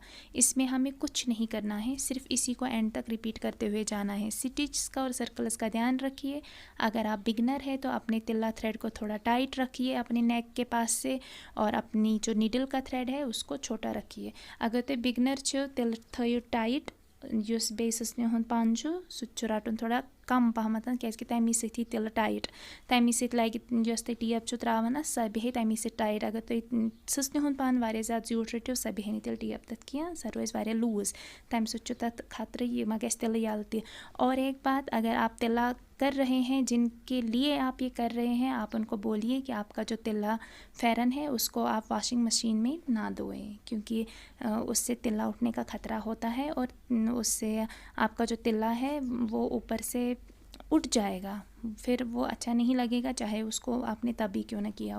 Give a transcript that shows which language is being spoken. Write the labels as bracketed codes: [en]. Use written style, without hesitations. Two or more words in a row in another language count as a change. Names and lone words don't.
[hi] इसमें हमें कुछ नहीं करना है, सिर्फ इसी को एंड तक रिपीट करते हुए जाना है। स्टिच का और सर्कल्स का ध्यान रखिए। अगर आप बिगनर है तो अपने तिल्ला थ्रेड को थोड़ा टाइट रखिए अपने नेक के पास से, और अपनी जो नीडल का थ्रेड है उसको छोटा रखिए। [ks] अगर तो बिगनर छो तेल थो टाइट, युस बेसस ने पान सह रटन थोड़ा कम पहमत क्या तमी सही तिल टाइट, तमी सत लगे जस तुम टेप त्रावान सह बेहे तमी सत टाइट। अगर तुम ससने हुंद पान वारिया ज़्यादा ज्यूट रटियो सह बेहे नहीं तिल टेप तथ क्या, सह रोज वारिया लूज, तम सत तथ खतरे ये मा गस तिल यल ते। [hi] और एक बात, अगर आप तिल्ला कर रहे हैं, जिनके लिए आप ये कर रहे हैं, आप उनको बोलिए कि आपका जो तिल्ला फेरन है उसको आप [en] washing machine [hi] में ना धोएं, क्योंकि उससे तिल्ला उठने का ख़तरा होता है, और उससे आपका जो तिल्ला है वो ऊपर से उठ जाएगा, फिर वो अच्छा नहीं लगेगा, चाहे उसको आपने तभी क्यों ना किया हो।